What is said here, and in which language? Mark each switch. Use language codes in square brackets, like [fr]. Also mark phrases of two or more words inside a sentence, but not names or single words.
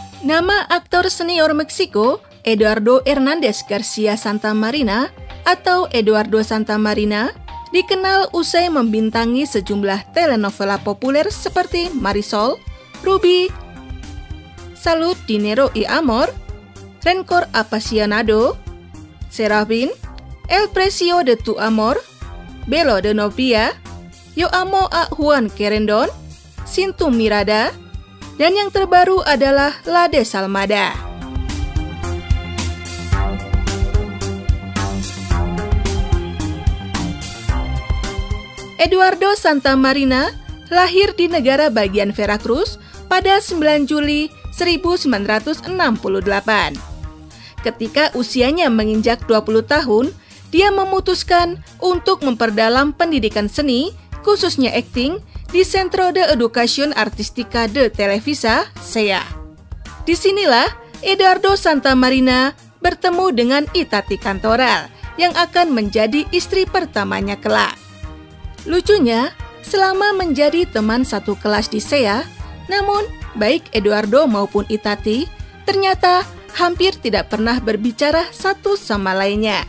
[id] Nama aktor senior Meksiko, Eduardo Hernández García Santamarina atau Eduardo Santamarina, dikenal usai membintangi sejumlah telenovela populer seperti Marisol, Ruby, Salud, Dinero y Amor, Rencor Apasionado, Serafín, El Precio de tu Amor, Belo de Novia, Yo Amo a Juan Querendon, Sin tu Mirada, dan yang terbaru adalah La Desalmada. Eduardo Santamarina lahir di negara bagian Veracruz pada 9 Juli 1968. Ketika usianya menginjak 20 tahun, dia memutuskan untuk memperdalam pendidikan seni, khususnya akting, di Centro de Educación Artística de Televisa, CEA. Disinilah Eduardo Santamarina bertemu dengan Itati Cantoral, yang akan menjadi istri pertamanya kelak. Lucunya, selama menjadi teman satu kelas di CEA, namun baik Eduardo maupun Itati ternyata hampir tidak pernah berbicara satu sama lainnya.